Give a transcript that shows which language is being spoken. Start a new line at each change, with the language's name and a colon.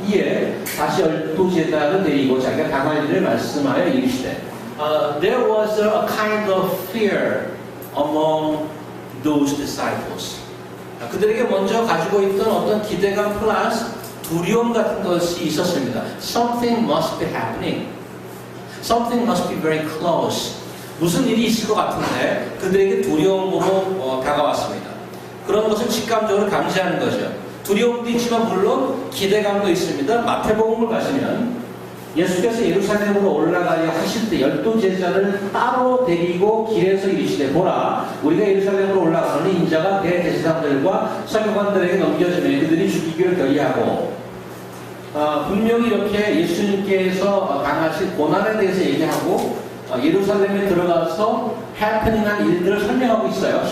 Korean: 이에 다시 12제자를 데리고 자기가 당할 일을 말씀하여 이르시되
English: There was a kind of fear among those disciples.
Korean: 그들에게 먼저 가지고 있던 어떤 기대감 플러스 두려움 같은 것이 있었습니다.
English: Something must be happening. Something must be very close.
Korean: 무슨 일이 있을 것 같은데 그들에게 두려움으로 다가왔습니다. 그런 것을 직감적으로 감지하는 거죠. 두려움도 있지만 물론 기대감도 있습니다. 마태복음을 가시면 예수께서 예루살렘으로 올라가려 하실 때 12제자를 따로 데리고 길에서 이르시되 보라, 우리가 예루살렘으로 올라가는 인자가 대제사장들과 서기관들에게 넘겨지면 그들이 죽이기를 결의하고, 분명히 이렇게 예수님께서 당하신 고난에 대해서 얘기하고 예루살렘에 들어가서 해프닝한 일들을 설명하고 있어요.